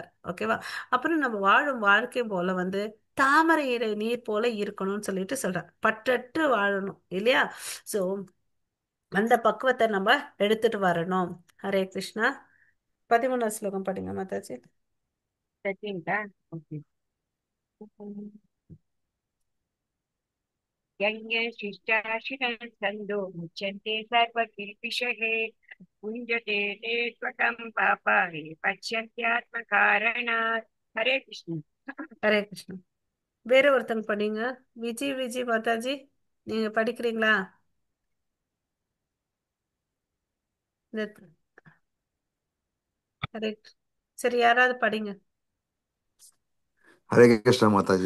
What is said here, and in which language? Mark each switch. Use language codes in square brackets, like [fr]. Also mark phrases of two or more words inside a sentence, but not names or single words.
[ta] ஓகேவா? அப்புறம் நம்ம வாழும் வாழ்க்கை போல வந்து தாமரை இலை நீர் போல இருக்கணும்னு சொல்லிட்டு சொல்றார். பற்றற்று வாழணும் இல்லையா? சோ அந்த பக்குவத்தை நம்ம எடுத்துட்டு வரணும். ஹரே கிருஷ்ணா. 13 ஸ்லோகம் படிங்க மாதாஜி. Second, okay. [sa] यज्ञशिष्टाशिनः सन्तो मुच्यन्ते सर्वकिल्बिषः पुञ्जते ते त्वकं पापाः पश्यन्त्यात्मकारणात् हरे कृष्ण. [ta] ஹரே கிருஷ்ணா. வேற ஒருத்தங்க படிங்க. விஜய் விஜய் மாதாஜி, நீங்க படிக்கிறீங்களா? இந்த ஹரே, சரி யாராவது படிங்க. ஹரே கிருஷ்ண மாதாஜி.